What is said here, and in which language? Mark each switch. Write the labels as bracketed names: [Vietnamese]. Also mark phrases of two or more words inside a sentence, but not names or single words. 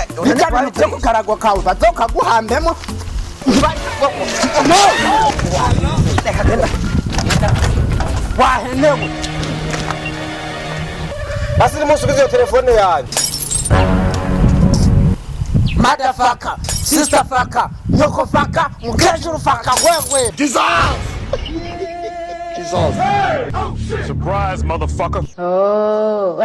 [Kinyarwanda] bijya byo kukarago kawe bazokaguhambemo wahenewe basi nimusubize iyo telefone yanjye [English] motherfucker sister fucker nyoko fucker mukejuru fucker wewe Jesus. Surprise, motherfucker. Oh.